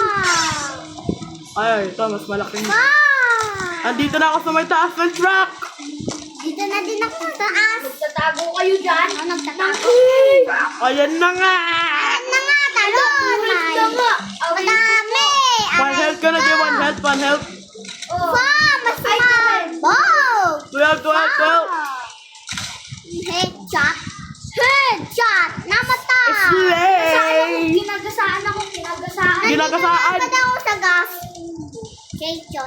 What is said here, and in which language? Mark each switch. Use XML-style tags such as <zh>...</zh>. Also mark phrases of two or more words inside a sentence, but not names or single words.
<en>Wow!</en> <tl>Ay, ito, mas malaking.</tl> <en>Wow!</en> <tl>Andito na ako sa may taas ng truck. Dito na din ako sa taas. Nagtatago kayo dyan. Ano nagtatago? Ayan na nga. Ano na nga, talon! Ito nga. Madami!</tl> <en>One health</en> <tl>ka na, Jay.</tl> <en>One health, one health. Oh.</en> <tl>Wow! Mas mabog! 12, 12, 12.</tl> <en>Headshot! Headshot! Namatay! Slay!</en> <tl>Ginagasaan ako, ginagasaan. Ginagasaan. Nandito na ako sa gas. Station.</tl>